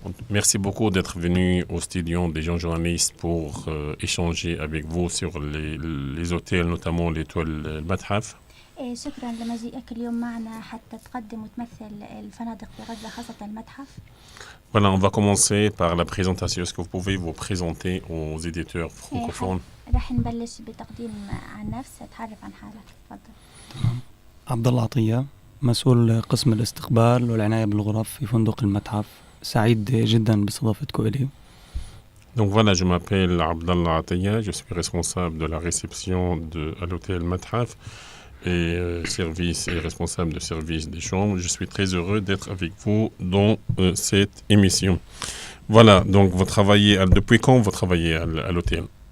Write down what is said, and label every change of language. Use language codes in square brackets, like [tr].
[fr] Merci beaucoup d'être venu au studio des jeunes journalistes pour échanger avec vous sur les hôtels, notamment l'étoile Mathaf. [ar] شكرا لمجيئك اليوم معنا حتى تقدم وتمثل الفنادق في غزة خاصة المتحف. [fr] Voilà, on va commencer par la présentation. Est-ce que vous pouvez vous présenter aux éditeurs francophones? [ar] رح نبلش بتقديم عن نفس، تعرف عن حالك، تفضل. عبد الله عطية، مسؤول قسم الاستقبال والعناية بالغرف في فندق المتحف. سعيد جدا باستضافتكم إلي. [fr] Donc voilà, je m'appelle Abdallah Atiya, je suis responsable de la réception à l'hôtel Mathaf et service et responsable de service des chambres. Je suis très heureux d'être avec vous dans cette émission. Voilà, donc vous travaillez, depuis quand vous travaillez à l'hôtel?